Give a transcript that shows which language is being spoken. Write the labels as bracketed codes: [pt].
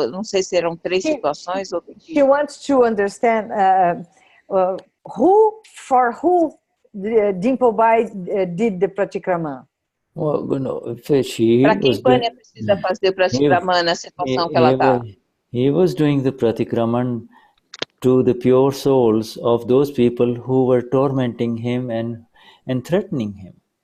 [pt] Eu não sei se eram 3 situações ou... [en] She wants to understand for who Dimple Bai did the Pratikraman. [pt] Para quem Vânia precisa fazer o Pratikraman na situação que ela está? [en] He was doing the Pratikraman to the pure souls of those people who were tormenting him and threatening him.